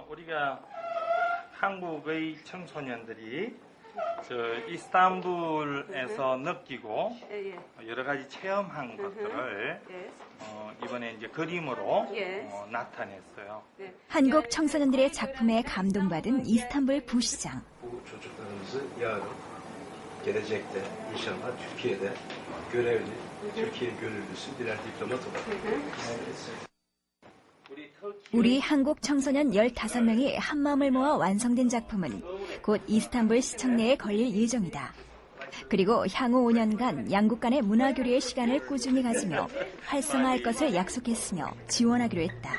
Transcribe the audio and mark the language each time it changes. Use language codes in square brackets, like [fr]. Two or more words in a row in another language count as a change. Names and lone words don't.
[ko] 우리가 한국의 청소년들이 이스탄불에서 느끼고 여러 가지 체험한 것들을 이번에 이제 그림으로 나타냈어요. 한국 청소년들의 작품에 감동받은 이스탄불 부시장. [tr] gelecekte inşallah Türkiye'de görevli, Türkiye gönüllüsü birer diplomat olarak. [ko] 우리 한국 청소년 15명이 한마음을 모아 완성된 작품은 곧 이스탄불 시청 내에 걸릴 예정이다. 그리고 향후 5년간 양국 간의 문화교류의 시간을 꾸준히 가지며 활성화할 것을 약속했으며 지원하기로 했다.